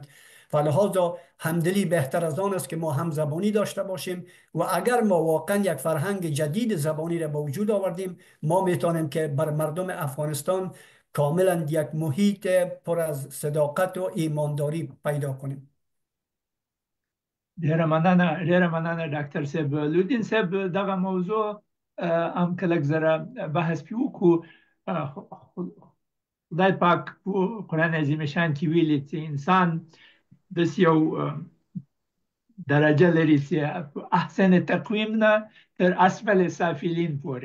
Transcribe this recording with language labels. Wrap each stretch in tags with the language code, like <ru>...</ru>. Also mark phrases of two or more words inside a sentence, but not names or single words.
<fa>فلهذا همدلی بهتر از آن است که ما همزبانی داشته باشیم و اگر ما واقعا یک فرهنگ جدید زبانی را به وجود آوردیم، ما میتونیم که بر مردم افغانستان کاملا یک محیط پر از صداقت و ایمانداری پیدا کنیم.</fa> <ps>ډیره مننه ډاکټر صاحب. لودین صاحب دغه موضوع هم کلک زره بحث پی وکړو. خدای پاک په قرآن عظیم شان کې ویلي چې انسان داسې یو درجه لري چې</ps> <ar>احسن تقویم</ar> <ps>نه تر</ps> <ar>اسفل سافلین</ar> <ps>پورې.</ps>